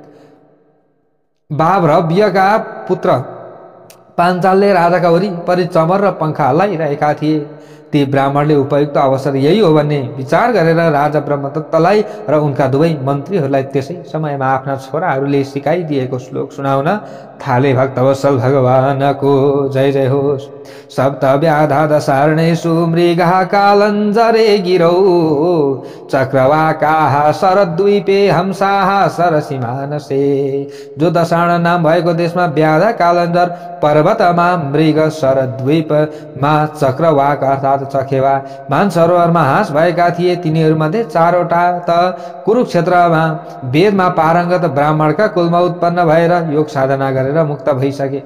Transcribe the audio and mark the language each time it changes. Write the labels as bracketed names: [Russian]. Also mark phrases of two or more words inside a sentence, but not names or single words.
[Nepali] बाभ्रव्यका पुत्र पाञ्चालले राजाका वरिपरि चमर र पंखा हल्लाइरहेका थिए। ती ब्राह्मणले उपयुक्त अवसर यही हो भन्ने विचार गरेर राजा ब्रह्मदत्तलाई र उनका दुवै मन्त्रीहरूलाई त्यसै समयमा आफ्ना छोराहरूले सिकाइदिएको श्लोक सुनाउन थाले। भक्तवत्सल भगवानको जय जय होस्। [Sanskrit] सप्त व्याधा सारणेषु मृगः कालञ्जरे गिरौ चक्रवाकाः शरद्वीपे हंसाः सरसीमानसे। [Nepali] जो दशाण नाम भएको देशमा व्याधा, कालञ्जर पर्वतमा मृग, शरद्वीपमा चक्रवाक अर्थात् चखेवा, मानसरोवरमा हाँस भएका थिए। तिनीहरूमध्ये 4वटा त कुरुक्षेत्रमा वेदमा पारङ्गत ब्राह्मणका कुलमा उत्पन्न भएर योग साधना गरेर मुक्त भइसके।